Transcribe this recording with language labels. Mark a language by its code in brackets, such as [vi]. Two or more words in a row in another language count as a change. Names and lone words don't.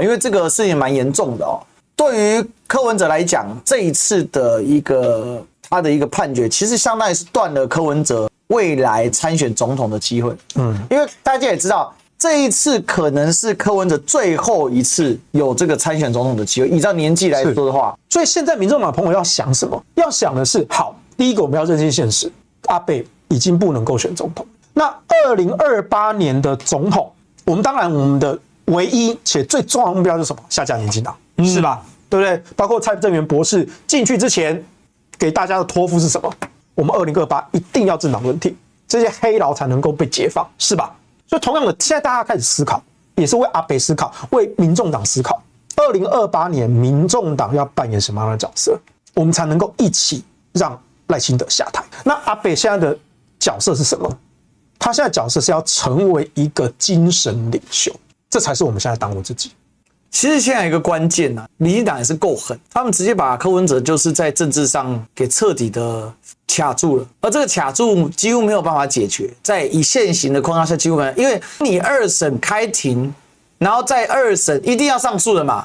[zh] 因為這個事情蠻嚴重的哦。對於柯文哲來講，這一次的他的一個判決，其實相當於是斷了柯文哲未來參選總統的機會。因為大家也知道，這一次可能是柯文哲最後一次有這個參選總統的機會。依照年紀來說的話，所以現在民眾黨朋友要想什麼？要想的是，好，第一個我們要認清現實。阿北已經不能夠選總統。那2028年的總統，我們的唯一且最重要的目標是什麼？下架民進黨，是吧？對不對？包括蔡正元博士進去之前給大家的托付是什麼？我們2028一定要政黨輪替，這些黑牢才能夠被解放，是吧？所以同樣的，現在大家開始思考，也是為阿北思考，為民眾黨思考。2028年民眾黨要扮演什麼樣的角色，我們才能夠一起讓賴清德下台。那阿北現在的角色是什麼？他現在角色是要成為一個精神領袖，這才是我們現在當務之急。其實現在有一個關鍵啊，民進黨也是夠狠，他們直接把柯文哲就是在政治上給徹底的卡住了，而這個卡住幾乎沒有辦法解決，在以現行的框架下幾乎沒有，因為你2審開庭，然後在2審一定要上訴的嘛，